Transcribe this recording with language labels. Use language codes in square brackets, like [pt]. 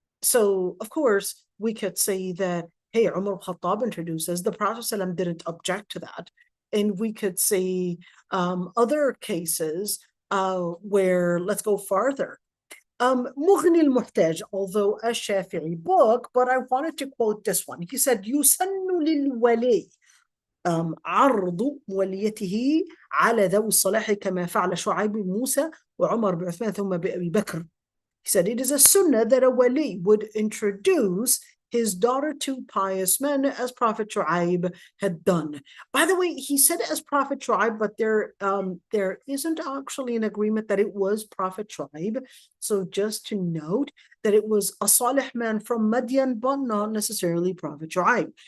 [en] So, of course, we could say that, hey, Umar al-Khattab introduces, the Prophet ﷺ didn't object to that. And we could see other cases where, let's go farther. Mughni al-Muhtaj, although a Shafi'i book, but I wanted to quote this one. [ar] He said, يُسَنُّ لِلْوَلِيِّ عرض وليته على ذوي الصلاح كما فعل شعيب موسى وعمر بعثمان ثم بأبي بكر. [en] He said, it is a sunnah that a wali would introduce his daughter to pious men, as Prophet Shu'aib had done. By the way, he said as Prophet Shu'aib, but there isn't actually an agreement that it was Prophet Shu'aib. So just to note that it was a salih man from Madian, but not necessarily Prophet Shu'aib.